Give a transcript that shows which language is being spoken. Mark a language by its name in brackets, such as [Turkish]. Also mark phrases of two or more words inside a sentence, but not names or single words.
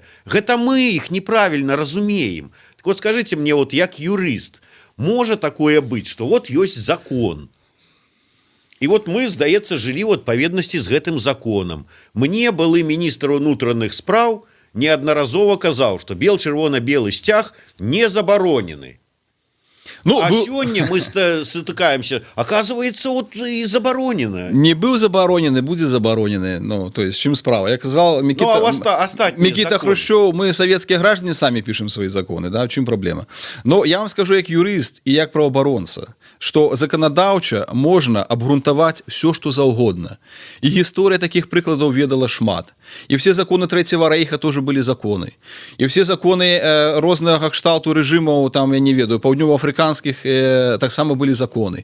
[Belarusian] Гэта мы іх неправільна разумеем. Так вот скажыце мне, вот як юрыст, можа такое быць, што вот ёсць закон. І вот мы, здаецца, жылі ў адпаведнасці з гэтым законам. Мне былы міністр унутраных спраў неаднаразова казаў, што чырвона-белы сцяг не забаронены. Ну, а сёння мы стыкаемся, [Russian] оказывается, вот и забаронено. [Belarusian] Не быў забаронены, будзе забаронены. Ну, [Russian] то есть, [Belarusian] чым справа? [Russian] Я казал, Микита Хрущев, мы, советские граждане, сами пишем свои законы, да, [Belarusian] в чым [Russian] проблема? Но я вам скажу, [Belarusian] як юрист и як правоабаронца, што заканадаўча можна абгрунтаваць все, што заўгодна. І гісторыя такіх прыкладаў ведала шмат. І все законы Трэцяга рэйха тоже былі законы. І все законы рознага кшталту рэжымаў, там, я не ведаю, паўднёва-афрыканскіх таксама былі законы.